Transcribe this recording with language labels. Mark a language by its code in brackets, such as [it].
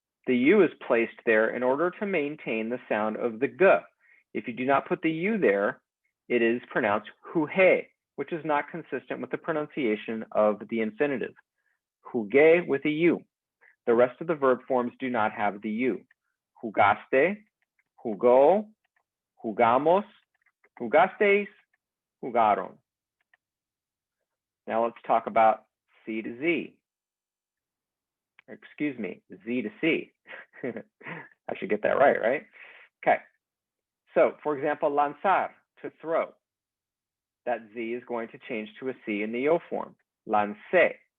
[en] The U is placed there in order to maintain the sound of the G. If you do not put the U there, it is pronounced jugué, which is not consistent with the pronunciation of the infinitive. Jugué with a U. The rest of the verb forms do not have the U. [es] Jugaste, jugó, jugamos, jugasteis, jugaron. [en] Now let's talk about C to Z. Excuse me, Z to C. I should get that right? Okay. So, for example, lanzar, to throw. That Z is going to change to a C in the O form, lancé.